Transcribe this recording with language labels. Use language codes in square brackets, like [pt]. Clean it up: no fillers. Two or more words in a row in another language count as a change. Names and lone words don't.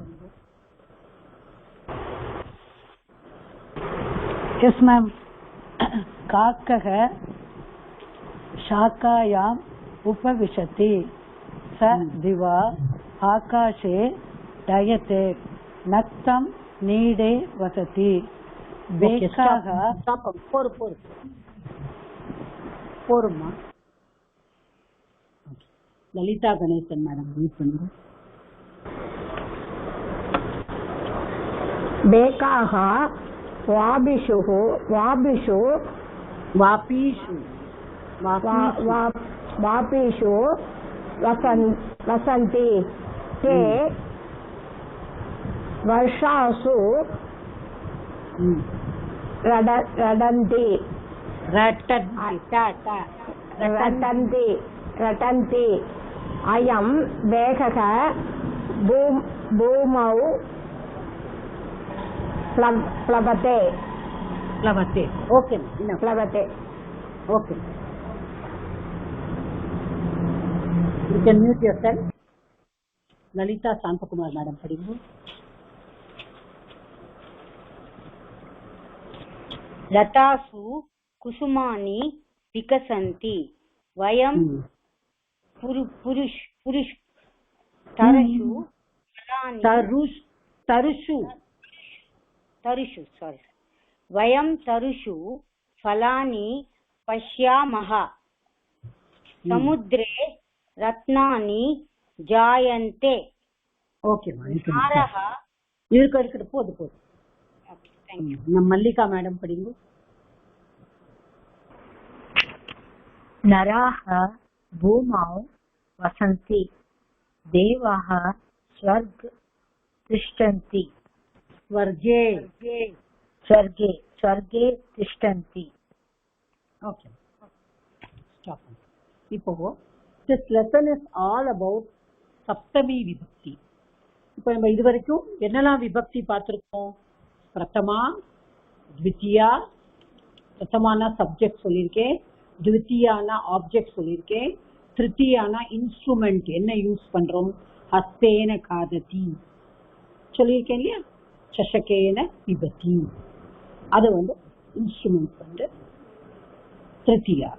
[en] Yes, ma'am. [sa] काकः शाखायाम् उपविशति. स दिवा आकाशे डयते. नक्तं नीडे वसति. बेकाः. [ta] போருமா. லலிதா கணேசன் மேடம் ரீட் பண்ணுங்க. [sa] बेकाः वापिषु. वापिषु. वापीषु. वापिषु वसन्ति. ते वर्षासु रटन्ति. रटन्ति. अयं मेघः भूमौ प्लवते. प्लवते. ओके, प्लवते. [en] ओके, you can mute yourself. [hi] ललिता शांतकुमार मैडम पढ़ेंगे. [sa] लतासु कुसुमानि विकसन्ति. वयं वयं तरुषु फलानि पश्यामः. समुद्रे रत्नानि जायन्ते. ओके नारः. போது நம்ம மல்லிகா மேடம் படிங்க. नराः भूमौ वसन्ति. देवाः स्वर्ग तिष्ठन्ति. स्वर्गे. स्वर्गे तिष्ठन्ति. [en] OK, stop. இப்போ this lesson is all about [sa] सप्तमी विभक्ति. [ta] இப்போ நம்ம இதுவரைக்கும் என்னெல்லாம் விபக்தி பார்த்திருக்கோம்? பிரதமா, த்விதியா. பிரதமானா சப்ஜெக்ட் சொல்லியிருக்கேன், த்விதியானா ஆப்ஜெக்ட் சொல்லியிருக்கேன், திருத்தியானா இன்ஸ்ட்ருமெண்ட் என்ன யூஸ் பண்றோம், [sa] हस्तेन खादति [ta] சொல்லியிருக்கேன் இல்லையா, [sa] चषकेन पिबति, [ta] அது இன்ஸ்ட்ருமெண்ட் திருத்தியா.